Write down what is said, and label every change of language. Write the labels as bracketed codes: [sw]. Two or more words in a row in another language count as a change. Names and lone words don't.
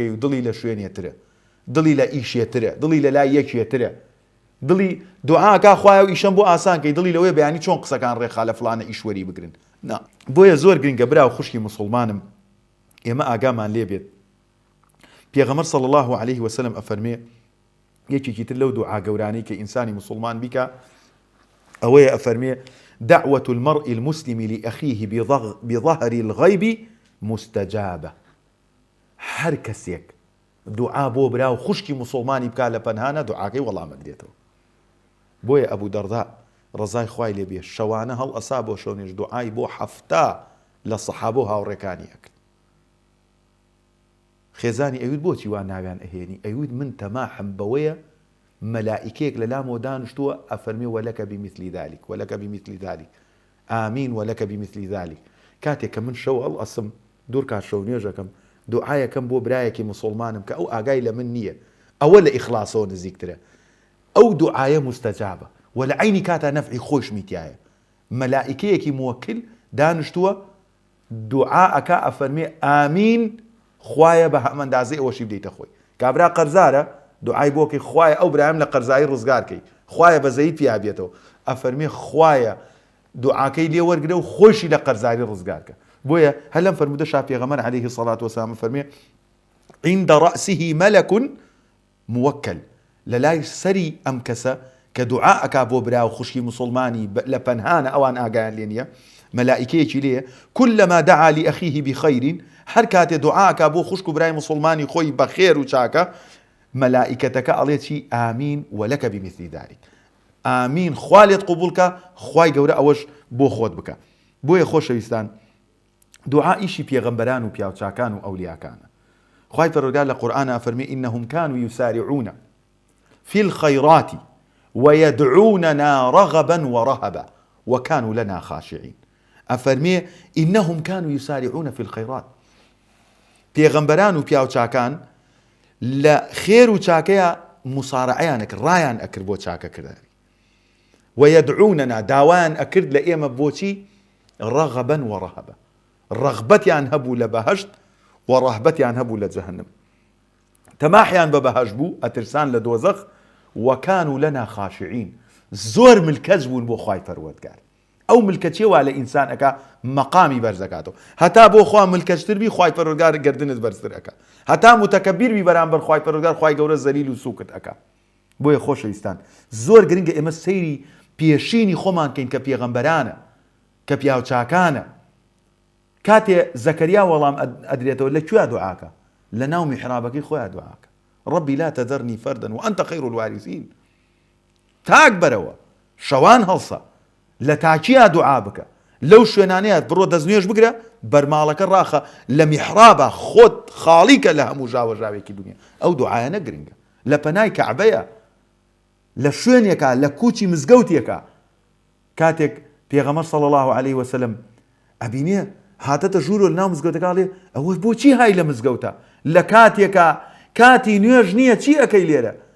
[ckb] و دڵی لە شوێنێترە دڵی لە ئیشێترە دڵی لە لای یەکێترە دڵی دوعاکە خوایە و ئیشەم بۆ ئاسانکەی دڵی لەوەی بەیانی چۆن قسەکان ڕێخا لە فڵانە ئیشوەری بگرن بۆیە زۆر گرنگە براو خوشکی مسلمانم ئێمە ئاگامان لێ بێت پێغەمبەر [ar] صلی الله عليه وسلم [ckb] ئەفەرمێ یەکێکی تر لەو دوعا گەورانەی کە ئینسانی مسلمان بیکە ئەوەیە ئەفەرمێ [ar] دعوة المرء المسلم لأخيه بظهر الغيب مستجابة [ckb] هەر کەسێک دوعا بۆ براو خوشکی مسلمانی بکا لە پەنهانە دوعاکەی وەڵام ئەدرێتەوە بۆیە ئەبوو دەڕدا ڕزای خوای لێ بێ شەوانە هەڵ ئەسا بۆ شەونێژ دوعای بۆ 7 لە سەحابە و هاوڕێکانی ئەکرد خێزانی ئەوید بۆچی وان ناویان ئەهێنی ئەوید من تەماحم بەوەیە مەلائیکەیەک لە لامەوە دانیشتووە ئەفەرمێ [ar] وەلەکە بمثلی ذلك وەلەکە بمثلی ذلك [ckb] ئامین [ar] وەلەکە بمثلی ذلك [ckb] کاتێک کە من شەو هەڵ ئەسم دوور کات شەونێژەکەم دوعایەکەم بۆ برایەکی مسلمانم کە ئەو ئاگای لە من نییە ئەوە لە ئیخلاسەوە نزیکترە ئەو دوعایە مستەجابە و لە عینی کاتا نەفعی خۆش میتیایە مەلائیکەیەکی موەکل دانیشتووە دوعا ئەکا ئەفەرمێ ئامین خوایە بە هەمەندازەی ئەوەشی بدەیتە خۆی کابرا قەرزارە دوعای بۆکەی خوایە ئەو برایم لە قەرزایی ڕزگارکەی خوایە بەزەیت پیا بێتەوە ئەفەرمێ خوایە دوعاکەی لێ وەرگرە و خۆشی لە قەرزاری ڕزگارکە بۆیە هەر لەم فەرمودە شا پێغەمبەر [ar] عەلەیهی الصەڵاتو وەسەلام [ckb] فەرمێ [ar] عند رأسه ملك موكل [ckb] لەلای سەری ئەم کەسە کە دوعا ئەکا بۆ براو خوشکی مسلمانی لە پەنهانە ئەوان ئاگایان لێ نییە مەلائیکەیەکی لێیە [ar] كلما دعا لأخيه بخير [ckb] هەر کاتێ دوعا ئەکا بۆ خوشک و برای مسلمانی خۆی بە خێر و چاکە مەلائیکەتەکە ئەڵێ چی ئامین [ar] وەلەکە بمثلی ذلك [ckb] ئامین خوا لێت قبوڵکە خوای گەورە ئەوەش بۆ خۆت بکە بۆیە خۆشەویستان دوعا ئیشی پێغەمبەران و پیاوچاکان و ئەولیاکانە خوای پەروەردگار لە قورئانە ئەفەرمێ [ar] إنهم كانوا يسارعون في الخيرات ويدعوننا رغبا ورهبا وكانوا لنا خاشعين [ckb] ئەفەرمێ [ar] إنهم كانوا يسارعون في الخيرات [ckb] پێغەمبەران و پیاوچاکان لە خێر و چاکەیە مسارعەیان ئەکرد ڕایان ئەکرد بۆ چاکەکردنی ويدعوننا داوایان ئەکرد لە ئێمە بۆچی [ar] رغبا ورهبا [ckb] ڕغبەتیان هەبوو لە بەهەشت و ڕەهبەتیان هەبوو لە جەهەنم تەماحیان بە بەهەشت بوو ئەترسان لە دۆزەخ [ar] وكانوا لنا خاشعين [ckb] زۆر ملکەج بوون بۆ خوای پەروەردگار ئەو ملکەچیە وا لە ئینسان ئەکا مەقامی بەرزەکاتەوە هەتا بۆ خوا ملکەچتر بی خوای پەروەردگار گردنت بەرزتر ئەکا هەتا متەکەبیر بی بەرامبەر خوای پەروەردگار خوای گەورە زەلیل و سووکت ئەکا بۆیە خۆشەویستان زۆر گرنگە ئێمە سەیری پێشینی خۆمان کەین کە پێغەمبەرانە کە پیاوچاکانە کاتێ زەکەریا وەڵام ئەدرێتەوە لەکوێ دوعاکە لە ناو میحرابەکەی خۆیان دوعاکە [ar] ربي لا تذرني فردا وأنت خير الوارثين [ckb] تاک بەرەوە شەوان هەڵسە لە تاکییا دوعا بکە لەو شوێنانەیە بڕۆ دەستنوێژ بگرە بەرماڵەکە ڕاخە لە میحرابە خۆت خاڵیکە لە هەموو ژاوەژاوێکی دنیا ئەو دوعایە نەگرنگە لە پەنای کەعبەیە لە شوێنێکە لە کوچی مزگەوتێکە کاتێک پێغەمبەر [ar] صلی الله عليه وسلم [ckb] ئەبینێ هاتەتە ژوورۆ لە ناو مزگەوتەکە ئەوە بۆچی های لە مزگەوتە لە کاتێکە کاتی نوێژ نییە چی ئەەکەی لێرە